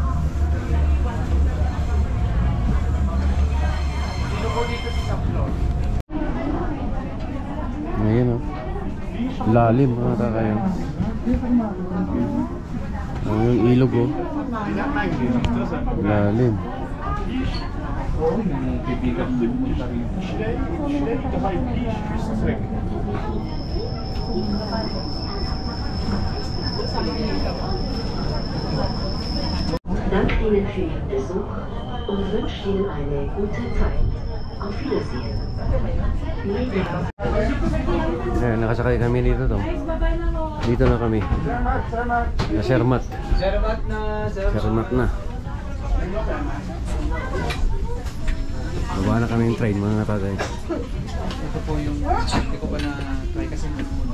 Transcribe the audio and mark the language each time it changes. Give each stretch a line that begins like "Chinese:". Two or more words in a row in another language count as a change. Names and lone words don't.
Filipino: Ayan oh. Lalim mga kakayo. Yung ilog oh. Lalim.
German: Danke Ihnen für Ihren Besuch und wünsche Ihnen eine gute Zeit. Auf Wiedersehen.
Filipino: Ayan, nakasakay kami dito to. Dito na kami. Sa Zermatt. Zermatt na. Baba na kami yung train mga tatay. Ito po yung hindi ko pa na-try kasi muna.